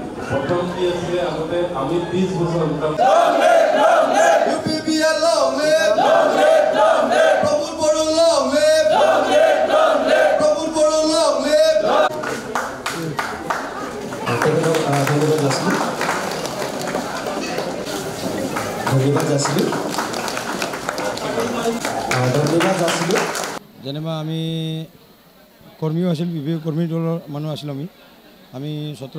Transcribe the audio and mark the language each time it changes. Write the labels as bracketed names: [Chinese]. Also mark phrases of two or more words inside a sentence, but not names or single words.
[Bangla] প্রথম কি আছে আমাদের আমি 20 বছর [English] UPPL long live প্রফুল বড় long live প্রফুল বড় long live [Assamese] ধন্যবাদ যাচিলোঁ যেনিবা আমি কৰ্মীও আছিল বিপিএফ কৰ্মী দলৰ মানুহ আছিলোঁ আমি 17